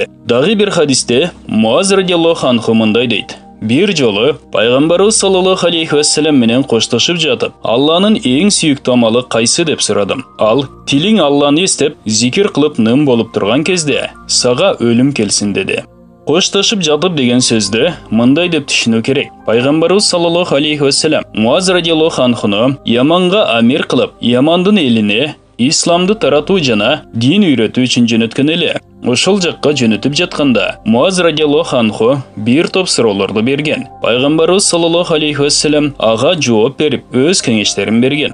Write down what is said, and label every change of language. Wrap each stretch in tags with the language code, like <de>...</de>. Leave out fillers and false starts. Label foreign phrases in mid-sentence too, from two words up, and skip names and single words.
<ky>Дагы бир хадисте Муаз</ky> <ar>رضي الله عنه</ar> <ky>мындай дейт: Бир жолу Пайгамбарыбыз</ky> <ar>صلى الله عليه وسلم</ar> <ky>менен коштошуп жатып, Алланын эң сүйүктүү амалы кайсы деп сурадым. Ал: "Тилиң Алланы эстеп, зикир кылып ным болуп турган кезде сага өлүм келсин" деди. Коштошуп жатып деген сөздү мындай деп түшүнүү керек. Пайгамбарыбыз</ky> <ar>صلى الله عليه وسلم</ar> <ky>Муаз</ky> <ar>رضي الله عنه</ar> <ky>яманга амир кылып, ямандын элине исламды таратуу жана дин үйрөтүү үчүн жөнөткөн эле. Ошол жакка жөнөтүп жатканда Муаз</ky> <ar>رضي الله عنه</ar> <ky>бир топ суроолорду берген. Пайгамбарыбыз</ky> <ar>صلى الله عليه وسلم</ar> <ky>ага жооп берип, өз кеңештерин берген.</ky>